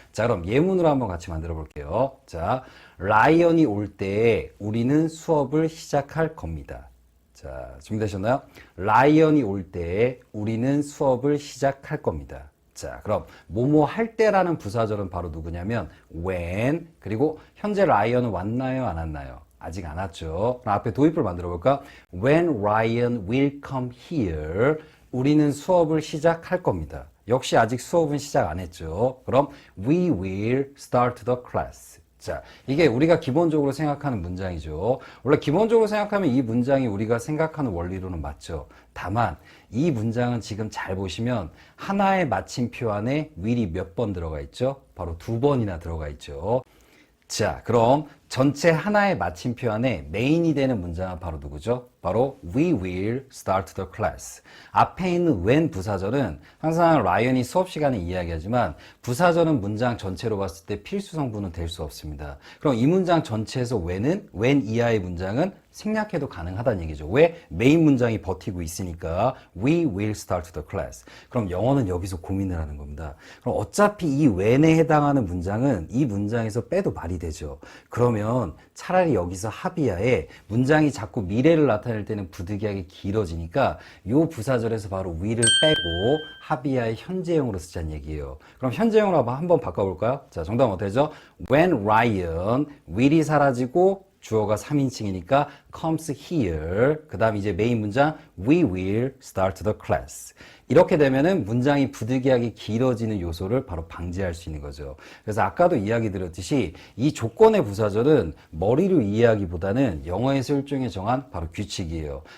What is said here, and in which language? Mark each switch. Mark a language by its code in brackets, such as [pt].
[ko] 자, 그럼 예문으로 한번 같이 만들어 볼게요. 자, 라이언이 올 때 우리는 수업을 시작할 겁니다. 자, 준비되셨나요? 라이언이 올 때 우리는 수업을 시작할 겁니다. 자, 그럼 뭐뭐 할 때라는 부사절은 바로 누구냐면 when 그리고 현재 라이언은 왔나요? 안 왔나요? 아직 안 왔죠. 그럼 앞에 도입부를 만들어 볼까? [en] When Ryan will come here. [ko] 우리는 수업을 시작할 겁니다. 역시 아직 수업은 시작 안 했죠. 그럼 [en] we will start the class. [ko] 자, 이게 우리가 기본적으로 생각하는 문장이죠. 원래 기본적으로 생각하면 이 문장이 우리가 생각하는 원리로는 맞죠. 다만 이 문장은 지금 잘 보시면 하나의 마침표 안에 will이 몇 번 들어가 있죠? 바로 2번이나 들어가 있죠. 자, 그럼 전체 하나의 마침표 안에 메인이 되는 문장은 바로 누구죠? 바로 [en] we will start the class. [ko] 앞에 있는 when 부사절은 항상 라이언이 수업 시간에 이야기하지만 부사절은 문장 전체로 봤을 때 필수 성분은 될 수 없습니다. 그럼 이 문장 전체에서 when 이하의 문장은 생략해도 가능하다는 얘기죠. 왜? 메인 문장이 버티고 있으니까 [en] we will start the class. [ko] 그럼 영어는 여기서 고민을 하는 겁니다. 그럼 어차피 이 when에 해당하는 문장은 이 문장에서 빼도 말이 되죠. 그러면 차라리 여기서 합의하에 문장이 자꾸 미래를 나타낼 때는 부득이하게 길어지니까 요 부사절에서 바로 will을 빼고 합의하에 현재형으로 쓰자는 얘기예요. 그럼 현재형으로 한번 바꿔볼까요? 자, 정답은 어떻게 되죠? [en] When Ryan, [ko] will이 사라지고 주어가 3인칭이니까 [en] comes here. [ko] 그 다음 이제 메인 문장 [en] we will start the class. [ko] 이렇게 되면은 문장이 부득이하게 길어지는 요소를 바로 방지할 수 있는 거죠. 그래서 아까도 이야기 드렸듯이 이 조건의 부사절은 머리로 이해하기보다는 영어에서 일종의 정한 바로 규칙이에요.